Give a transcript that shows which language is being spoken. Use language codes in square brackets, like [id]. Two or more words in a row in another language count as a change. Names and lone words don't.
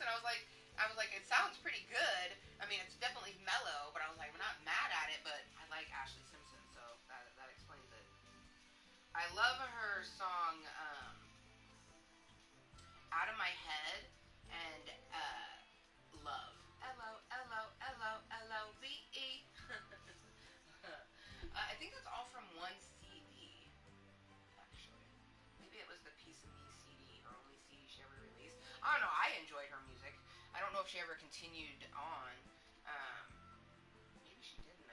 [en] I was like, it sounds pretty good. I mean, it's definitely mellow, but I was like, we're not mad at it, but I like Ashley Simpson, so that explains it. I love her song, Out of My Head, and Love. L-O-L-O-L-O-L-O-V-E. I think that's all from one CD. ever released. I don't know. I enjoyed her music. I don't know if she ever continued on. Maybe she didn't.